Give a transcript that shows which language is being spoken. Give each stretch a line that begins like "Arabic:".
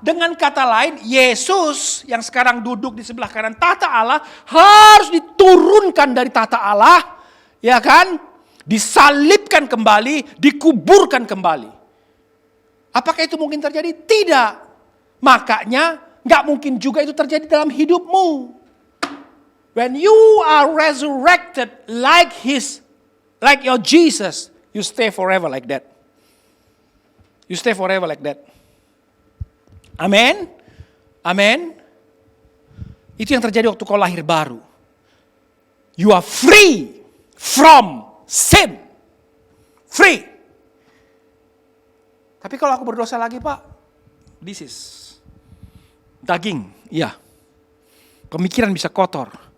Indonesian: Dengan kata lain, Yesus yang sekarang duduk di sebelah kanan tahta Allah harus diturunkan dari tahta Allah, ya kan? Disalibkan kembali, dikuburkan kembali. Apakah itu mungkin terjadi? Tidak. Makanya nggak mungkin juga itu terjadi dalam hidupmu.
English: When you are resurrected like your Jesus, you stay forever like that. You stay forever like that. Amen. Amen.
Indonesian: Itu yang terjadi waktu kau lahir baru.
English: You are free from sin. Free.
Indonesian: Tapi kalau aku berdosa lagi, Pak,
English: this is
Indonesian: daging. Iya. Pemikiran bisa kotor.